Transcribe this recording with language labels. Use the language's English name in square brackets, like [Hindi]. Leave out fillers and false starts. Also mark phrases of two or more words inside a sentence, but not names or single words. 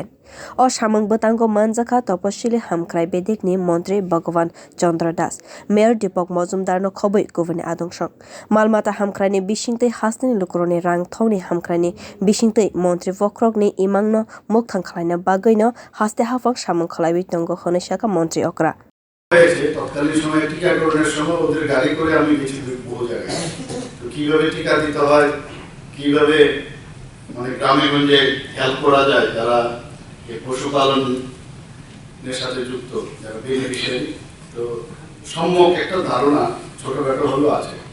[Kok Borok] O samung bwtango manjaka tapasili hamkrai bedek ni montri Bhagwan Chandra Das Mayor Deepak Mojumdar no khobui kubuni adungsong. Maalmata hamkrai ni bisingtei haste ni lukorog rangthong ni hamkrai ni bisingtei montri bokrok ni imang no mukthang khlaina bagwi no haste hafang samung khlaiwi tongo hwnwi saka montri okra. [Bangla] তৎকালীন সময়ে টিকাকরণের সময় ওদের গাড়ি করে আমি গেছি বহু জায়গায়। তো কিভাবে টিকা দিতে হয়, কিভাবে মানে গ্রামে গঞ্জে হেল্প করা যায় যারা এই পশুপালনের সাথে যুক্ত, যারা বেনিফিশিয়ারি, তো সম্যক একটা ধারণা ছোটখাটো হলো আছে।